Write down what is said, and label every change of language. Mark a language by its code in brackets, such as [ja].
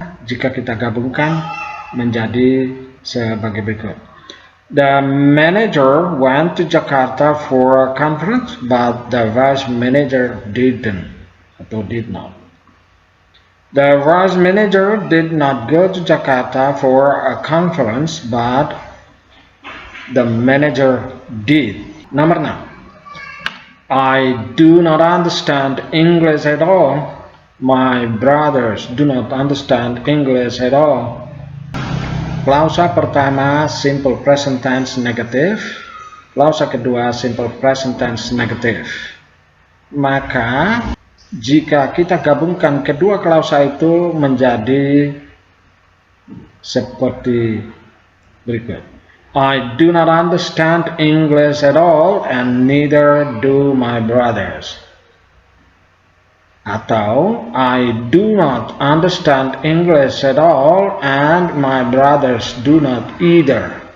[id] Jika kita gabungkan menjadi sebagai berikut. [en] The manager went to Jakarta for a conference, but the vice manager didn't atau did not. The vice manager did not go to Jakarta for a conference, but the manager did. [id] Nomor 6. [en] I do not understand English at all. My brothers do not understand English at all. [id] Klausa pertama simple present tense negatif. Klausa kedua simple present tense negatif. Maka jika kita gabungkan kedua klausa itu menjadi seperti berikut. [en] I do not understand English at all and neither do my brothers. Atau I do not understand English at all and my brothers do not either.